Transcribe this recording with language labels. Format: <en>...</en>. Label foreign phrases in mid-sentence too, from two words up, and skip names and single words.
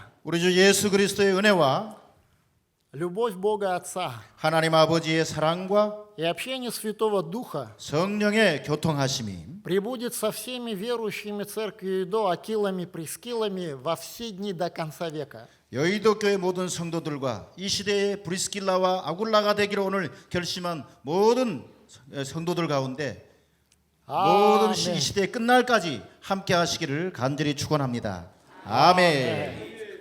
<ko>우리 주 예수 그리스도의 은혜와</ko> <ru>любовь Бога Отца</ru> <ko>하나님 아버지의 사랑과</ko> <ru>и общение Святого Духа</ru> <ko>성령의 교통하심이</ko> <ru>пребудет со всеми верующими церкви до Акилами, Прискилами во все дни до конца века.</ru> <ko>여의도 교회 모든 성도들과 이 시대의 브리스길라와 아굴라가 되기로 오늘 결심한 모든 성도들 가운데 모든 이 시대 끝날까지 함께 하시기를 간절히 축원합니다. 아멘.</ko>